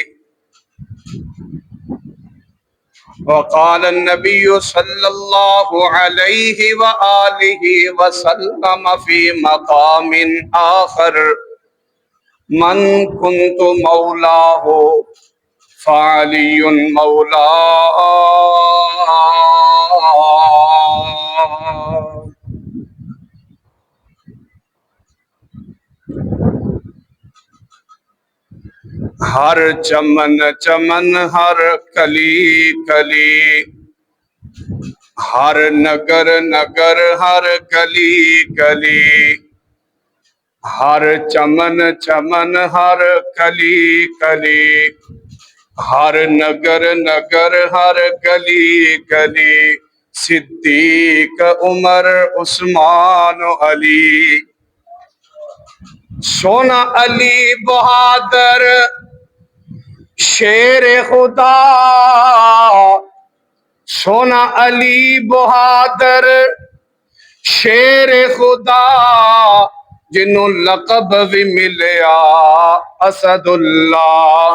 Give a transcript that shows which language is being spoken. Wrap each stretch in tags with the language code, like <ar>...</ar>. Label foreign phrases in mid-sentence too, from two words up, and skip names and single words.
<ar>وقال النبي صلى الله عليه وآله وسلم في مقام آخر من كنت مولاه فعلي مولاه.</ar> <ur>ہر چمن چمن، ہر کلی کلی، ہر نگر نگر، ہر گلی گلی، ہر چمن چمن، ہر کلی کلی، ہر نگر نگر، ہر گلی گلی، صدیق عمر عثمان علی.</ur> <pa>سونا علی بہادر شیر خدا، سونا علی بہادر شیر خدا، جنوں لقب بھی ملیا اسد اللہ.</pa>